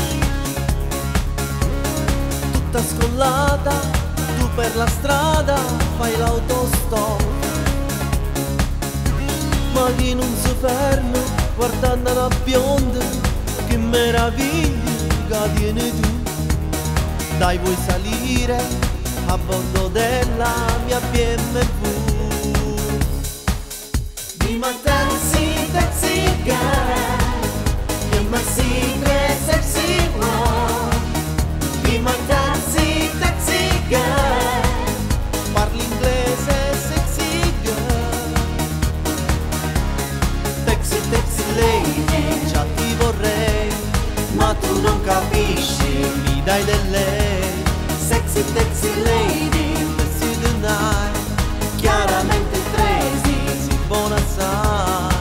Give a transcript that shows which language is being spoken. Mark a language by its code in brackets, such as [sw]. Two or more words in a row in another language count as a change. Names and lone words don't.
[it] Tutta scollata, tu per la strada fai l'autostop, ma chi non si ferma guardando la bionda, che meraviglia che tieni tu. Dai, vuoi salire a bordo della mia BMW? [en] Be my taxi, taxi girl. You're my secret sexy world. Be my taxi, taxi girl. [it] Parli inglese, [en] sexy girl. Taxi, taxi lady, [it] già ti vorrei, ma tu non capisci, mi dai del lei. [en] Sexy, taxi lady. Taxi the night, [it] chiaramente crazy, si buona assai.